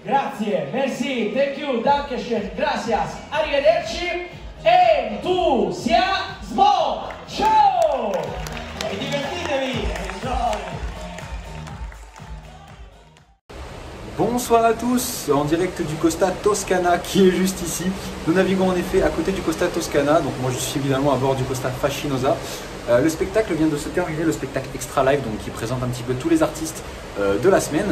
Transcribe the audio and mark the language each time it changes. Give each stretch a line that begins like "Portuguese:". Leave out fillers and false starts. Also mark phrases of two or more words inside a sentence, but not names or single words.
Italian: Grazie, merci,
English: thank you, dankeschön,
Spanish: gracias,
Italian: arrivederci, entusiasmo! Ciao! E divertitevi!
English: Enjoy!
French: Bonsoir à tous, en direct du Costa Toscana qui est juste ici. Nous naviguons en effet à côté du Costa Toscana, donc moi je suis évidemment à bord du Costa Fascinosa. Le spectacle vient de se terminer, le spectacle Extra Live, donc qui présente un petit peu tous les artistes de la semaine.